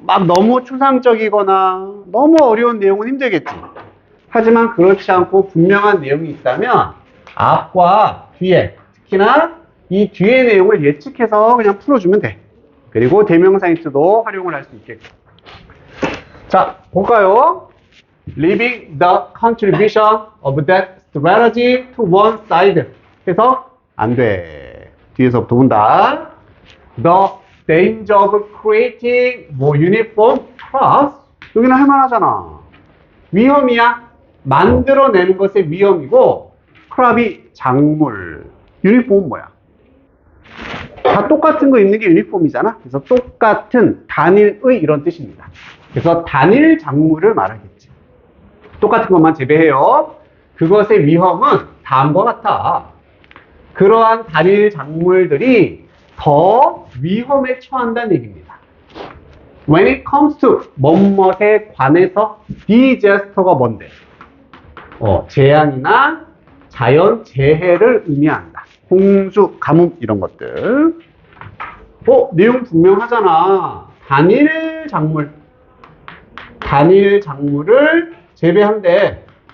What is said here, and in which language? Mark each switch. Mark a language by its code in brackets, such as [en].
[ko] 막 너무 추상적이거나 너무 어려운 내용은 힘들겠지. 하지만 그렇지 않고 분명한 내용이 있다면 앞과 뒤에, 특히나 이 뒤의 내용을 예측해서 그냥 풀어주면 돼. 그리고 대명사 힌트도 활용을 할 수 있겠고. 자, 볼까요? [en] Leaving the contribution of that strategy to one side. [ko] 해서 안 돼. 뒤에서부터 본다. [en] The danger of creating more uniform crops. [ko] 여기는 할만하잖아. 위험이야. 만들어내는 것의 위험이고, 크랍이 작물. 유니폼은 뭐야? 다 똑같은 거 입는 게 유니폼이잖아. 그래서 똑같은, 단일의 이런 뜻입니다. 그래서 단일 작물을 말하겠지. 똑같은 것만 재배해요. 그것의 위험은 다음과 같아. 그러한 단일 작물들이 더 위험에 처한다는 얘기입니다. [en] When it comes to [ko] 뭐뭐에 관해서 [en] disaster가 [ko] 뭔데? 재앙이나 자연 재해를 의미한다. 홍수, 가뭄 이런 것들. 내용 분명하잖아. 단일 작물. 단일 작물을 재배한대.